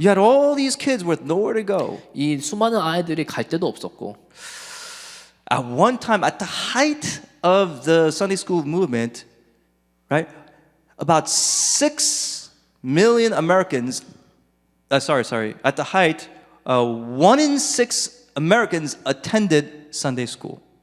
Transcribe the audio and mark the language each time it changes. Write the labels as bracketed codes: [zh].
[en] You had all these kids with nowhere to go. [ko] 이 수많은 아이들이 갈 데도 없었고 [en] At one time, at the height of the Sunday school movement, right, about 6 million Americans. Sorry. At the height, 1 in 6 Americans attended Sunday school.